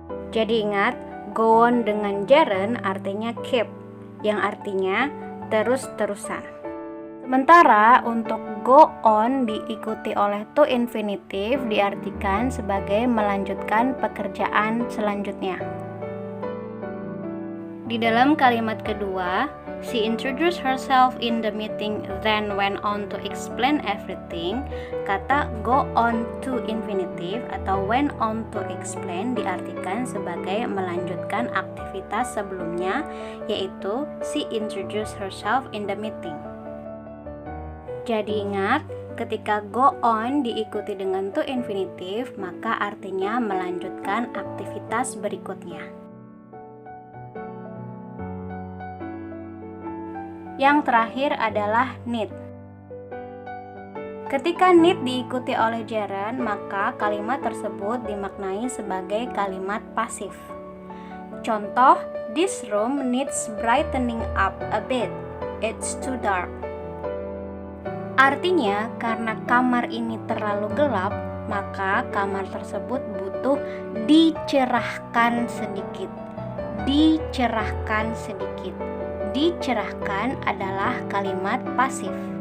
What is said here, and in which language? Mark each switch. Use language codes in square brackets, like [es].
[id] Jadi ingat, go on dengan gerund artinya keep, yang artinya terus-terusan. Sementara untuk go on diikuti oleh to infinitive diartikan sebagai melanjutkan pekerjaan selanjutnya. Di dalam kalimat kedua, [en] she introduced herself in the meeting then went on to explain everything. [id] Kata go on to infinitive atau went on to explain diartikan sebagai melanjutkan aktivitas sebelumnya, yaitu [en] she introduced herself in the meeting. [id] Jadi ingat, ketika go on diikuti dengan to infinitive, maka artinya melanjutkan aktivitas berikutnya. Yang terakhir adalah need. Ketika need diikuti oleh gerund, maka kalimat tersebut dimaknai sebagai kalimat pasif. [en] Contoh, this room needs brightening up a bit. It's too dark. [id] Artinya, karena kamar ini terlalu gelap, maka kamar tersebut butuh dicerahkan sedikit. Dicerahkan sedikit. Dicerahkan adalah kalimat pasif.